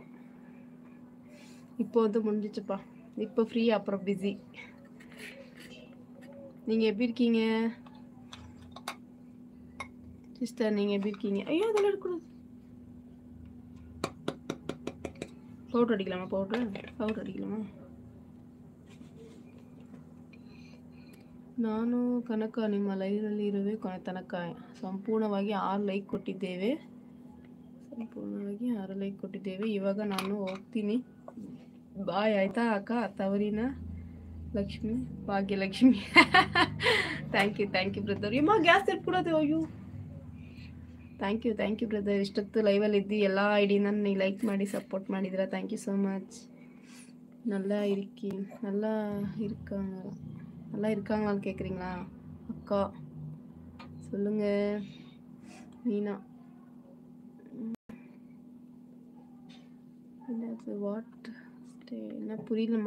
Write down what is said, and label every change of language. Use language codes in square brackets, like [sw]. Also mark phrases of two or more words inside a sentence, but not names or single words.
[ta] இப்போ வந்து முடிஞ்சிச்சுப்பா. இப்போ ஃப்ரீ, அப்புறம் பிஸி. நீங்கள் எப்படி இருக்கீங்க சிஸ்டர்? நீங்கள் எப்படி இருக்கீங்க? ஐயோ அதெல்லாம் எடுக்கக்கூடாது. பவுட்ரு அடிக்கலாமா? [kn] ನಾನು ಕನಕ, ನಿಮ್ಮ ಲೈವ್ನಲ್ಲಿ ಇರುವೆ ಕೊನೆ ತನಕ. ಸಂಪೂರ್ಣವಾಗಿ 6 ಲೈಕ್ ಕೊಟ್ಟಿದ್ದೇವೆ. ಇವಾಗ ನಾನು ಹೋಗ್ತೀನಿ. ಬಾಯ್, ಆಯ್ತಾ ಅಕ್ಕ? ತವರಿನ ಲಕ್ಷ್ಮಿ, ಭಾಗ್ಯಲಕ್ಷ್ಮಿ. [en] thank you brother. [kn] ಇಮ್ಮ ಗ್ಯಾಸ್ ಇಟ್ಬಿಡೋದು. ಅಯ್ಯೋ [en] thank you brother. [kn] ಇಷ್ಟೊತ್ತು ಲೈವಲ್ಲಿ ಇದ್ದು ಎಲ್ಲ ಐಡಿನ ನೀವು ಲೈಕ್ ಮಾಡಿ ಸಪೋರ್ಟ್ ಮಾಡಿದ್ದೀರಾ, [en] thank you so much. [ta] நல்லா இருக்காங்களான்னு கேட்குறீங்களா அக்கா? சொல்லுங்க மீனா. என்ன புரியலம்மா?